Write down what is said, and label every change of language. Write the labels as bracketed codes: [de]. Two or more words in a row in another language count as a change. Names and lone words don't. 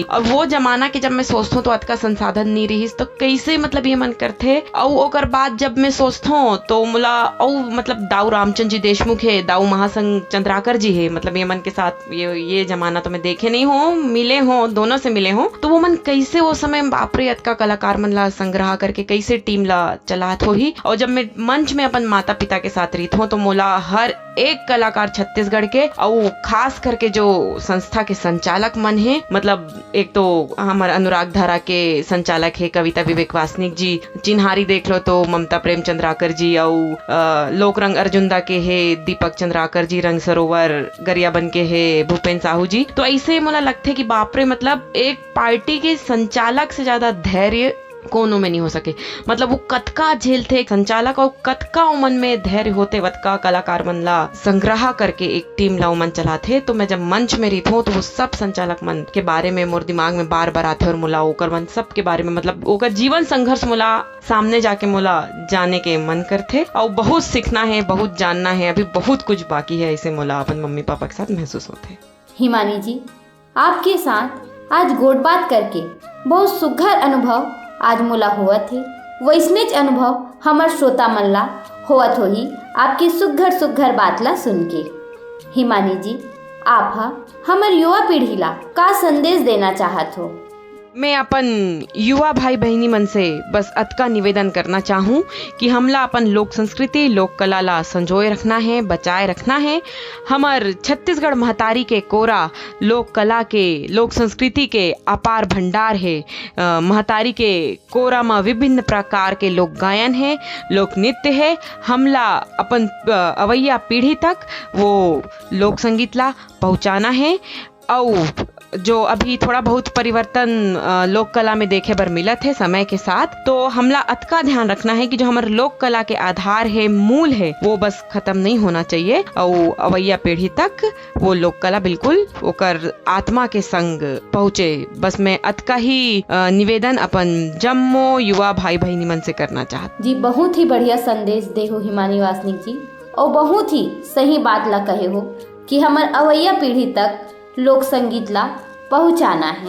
[hne] और वो जमाना के जब मैं सोचता हूँ तो अतका संसाधन नहीं रही, तो कैसे मतलब ये मन करते। और ओकर बाद जब मैं सोचता हूँ तो मुला मतलब दाऊ रामचंद्र जी देशमुख है, दाऊ महासंघ चंद्राकर जी है, मतलब ये मन के साथ ये जमाना तो मैं देखे नहीं हूँ, मिले हूँ, दोनों से मिले हूँ। तो वो मन कैसे वो समय बापरे अतका कलाकार मन ला संग्रह करके कैसे टीम ला चलात हो ही। और जब मैं मंच में अपन माता पिता के साथ रही हूँ तो मोला हर एक कलाकार छत्तीसगढ़ के और खास करके जो संस्था के संचालक मन है, मतलब एक तो हमारे अनुराग धारा के संचालक है कविता विवेक वासनिक जी, चिन्हारी देख लो तो ममता प्रेम चंद्राकर जी, और लोक रंग अर्जुनदा के है दीपक चंद्राकर जी, रंग सरोवर गरियाबंद के है भूपेन साहू जी। तो ऐसे मुला लगते कि बापरे, मतलब एक पार्टी के संचालक से ज्यादा धैर्य कोनो में नहीं हो सके। मतलब वो कतका झेल थे संचालक और कतका मन में धैर्य होते वतका कलाकार मन ला संग्रह करके एक टीम ला मन चलाते। तो मैं जब मंच में रही हूँ तो वो सब संचालक मन के बारे में मोर दिमाग में बार बार आते और मोला ओकर मन सब के बारे में मतलब ओकर जीवन संघर्ष मोला सामने जाके मोला जाने के मन करते और बहुत सीखना है, बहुत जानना है, अभी बहुत कुछ बाकी है। ऐसे मोला अपन मम्मी पापा के साथ महसूस होते। हिमानी जी, आपके साथ आज गोट बात करके बहुत सुघर अनुभव आज मोला होवत है। वैसनेच अनुभव हमर श्रोता मन ला होवत होही आपकी सुघर सुघर बात ला सुन के। हिमानी जी, आप हमर युवा पीढ़ी ला का संदेश देना चाहत हो? मैं अपन युवा भाई बहनी मन से बस अतका निवेदन करना चाहूँ कि हमला अपन लोक संस्कृति लोक कला ला संजोए रखना है, बचाए रखना है। हमर छत्तीसगढ़ महतारी के कोरा लोक कला के लोक संस्कृति के अपार भंडार है। महतारी के कोरा में विभिन्न प्रकार के लोक गायन है, लोक नृत्य है। हमला अपन अवैया पीढ़ी तक वो लोक संगीत ला पहुँचाना है। और जो अभी थोड़ा बहुत परिवर्तन लोक कला में देखे बर मिलत है समय के साथ, तो हमला अतका ध्यान रखना है कि जो हमारे लोक कला के आधार है, मूल है, वो बस खत्म नहीं होना चाहिए और अवैया पीढ़ी तक वो लोक कला बिल्कुल ओकर आत्मा के संग पहुँचे। बस मैं अतका ही निवेदन अपन जम्मो युवा भाई बहनी मन से करना चाहत जी। बहुत ही बढ़िया संदेश दे हो हिमानी वासनिक जी, और बहुत ही सही बात ला कहे हो कि हमार अवैया पीढ़ी तक लोक संगीत ला पहुँचाना है।